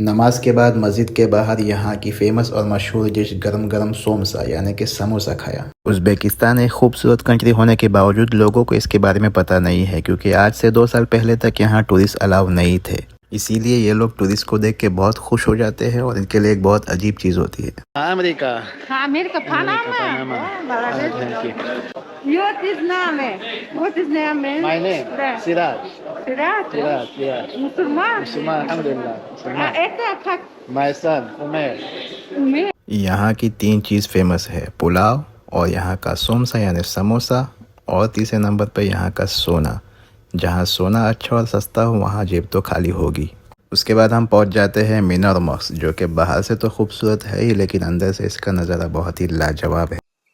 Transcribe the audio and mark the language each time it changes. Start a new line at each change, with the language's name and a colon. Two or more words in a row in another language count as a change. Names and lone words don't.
Urdu: نماز کے بعد مسجد کے باہر یہاں کی فیمس اور مشہور ڈش گرم گرم سومسا یعنی کہ سموسا کھایا۔ ازبیکستان ایک خوبصورت کنٹری ہونے کے باوجود لوگوں کو اس کے بارے میں پتہ نہیں ہے، کیونکہ آج سے 2 سال پہلے تک یہاں
English: tourist allow
Urdu: نہیں تھے، اسی لیے یہ لوگ ٹورسٹ کو دیکھ کے بہت خوش ہو جاتے ہیں اور ان کے لیے ایک بہت عجیب چیز ہوتی ہے۔
English: Amerika. Amerika, Panama. Panama. Oh, Bangladesh. Thank you. What is name? What is name? My name, There. Siraj. Sirat. Siraj, yeah. Musulman. Musulman, alhamdulillah. Musulman.
Russian: Это как
English: My son, Umair. umi.
Urdu: یہاں کی 3 چیز فیمس ہے، پلاؤ اور یہاں کا سومسا یعنی سموسا، اور تیسرے نمبر پہ یہاں کا سونا۔ جہاں سونا اچھا اور سستا ہو وہاں جیب تو خالی ہوگی۔ اس کے بعد ہم پہنچ جاتے ہیں مینار ماسک، جو کہ باہر سے تو خوبصورت ہے ہی لیکن اندر سے اس کا نظارہ بہت ہی لاجواب ہے۔